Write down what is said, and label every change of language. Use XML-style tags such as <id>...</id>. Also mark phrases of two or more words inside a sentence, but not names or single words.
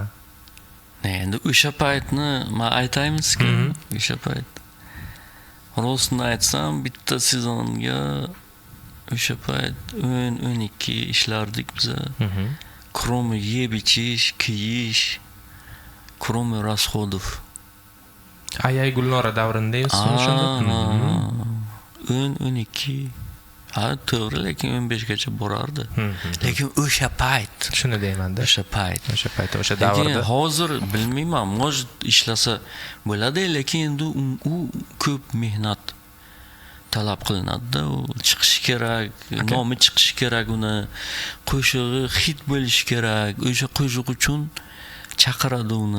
<uz>Endi o'sha paytni men aytaymiz-ki, o'sha payt. Rostini aytsam, bitta sezonga o'sha payt 10-12 ishlardik biz. Кроме yeb ichish, kiyish,</uz> <ru>кроме расходов.</ru> <uz>Ayay Gulnora davrini deysizmi shunda? 10-12. Ha, to'g'ri, lekin 15 gacha borardi. Lekin o'sha payt. Shuni deyman-da. O'sha payt, o'sha davrda. Hozir bilmayman, может ishlasa bo'ladi, lekin endi u ko'p mehnat talab qilinadi-da, u chiqishi kerak, nomi chiqishi kerak, uni qo'shig'i hit bo'lishi kerak, o'sha qo'shiq uchun chaqiradi uni.</uz>